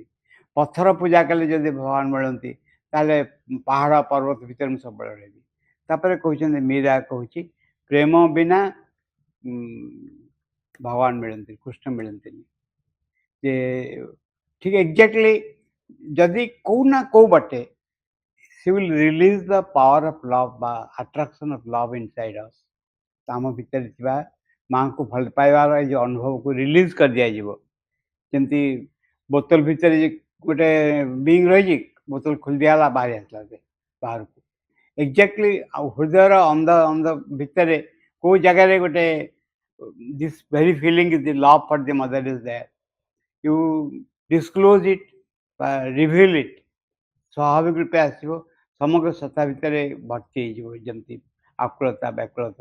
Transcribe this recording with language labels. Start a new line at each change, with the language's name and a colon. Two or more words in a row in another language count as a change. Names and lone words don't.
Odia: ପଥର ପୂଜା କଲେ ଯଦି ଭଗବାନ ମିଳନ୍ତି ତାହେଲେ ପାହାଡ଼ ପର୍ବତ ଭିତରେ ମୁଁ ସବୁବେଳେ ରହିବି। ତାପରେ କହୁଛନ୍ତି ମୀରା କହୁଛି ପ୍ରେମ ବିନା ଭଗବାନ ମିଳନ୍ତି, କୃଷ୍ଣ ମିଳନ୍ତିନି। ଯେ ଠିକ୍ ଏକ୍ଜାକ୍ଟଲି ଯଦି କୋଉ ନା କୋଉ ବାଟେ
English: she will release the power of love ବା attraction of love inside us।
Odia: ଆମ ଭିତରେ ଥିବା ମାଙ୍କୁ ଭଲ ପାଇବାର ଏଇ ଯେଉଁ ଅନୁଭବକୁ ରିଲିଜ୍ କରିଦିଆଯିବ। ଯେମିତି ବୋତଲ ଭିତରେ ଗୋଟେ ବିଙ୍ଗ ରହିଛି, ବୋତଲ ଖୋଲି ଦିଆହେଲା, ବାହାରି ଆସିଲା ସେ ବାହାରକୁ। ଏକ୍ଜାକ୍ଟଲି ଆଉ ହୃଦୟର ଅନ୍ଧ ଭିତରେ କୋଉ ଜାଗାରେ ଗୋଟେ
English: this very feeling the love for the mother is there, you disclose it or reveal it,
Odia: ସ୍ୱାଭାବିକ ରୂପେ ଆସିବ, ସମଗ୍ର ସତ୍ତା ଭିତରେ ଭର୍ତ୍ତି ହେଇଯିବ ଯେମିତି ଆକୁଳତା ବ୍ୟାକୁଳତା।